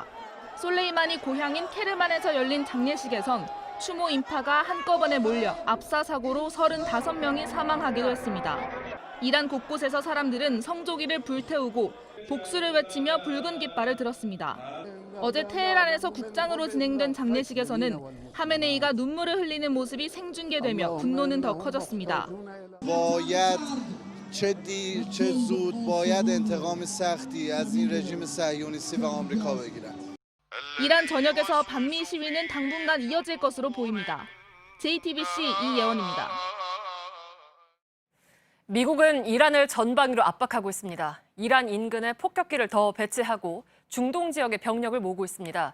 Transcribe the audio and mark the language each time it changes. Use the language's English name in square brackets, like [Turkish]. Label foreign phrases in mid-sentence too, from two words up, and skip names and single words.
[Korean] 솔레이마니 고향인 케르만에서 열린 장례식에선 추모 인파가 한꺼번에 몰려 압사 사고로 35명이 사망하기도 했습니다. 이란 곳곳에서 사람들은 성조기를 불태우고 복수를 외치며 붉은 깃발을 들었습니다. 어제 테헤란에서 국장으로 진행된 장례식에서는 하메네이가 눈물을 흘리는 모습이 생중계되며 분노는 더 커졌습니다. [Persian] چه زود باید انتقام سختی از این رژیم صهیونیستی و آمریکا بگیرن. [Korean] 이란 전역에서 반미 시위는 당분간 이어질 것으로 보입니다. JTBC 이예원입니다. 미국은 이란을 전방위로 압박하고 있습니다. 이란 인근에 폭격기를 더 배치하고 중동 지역에 병력을 모으고 있습니다.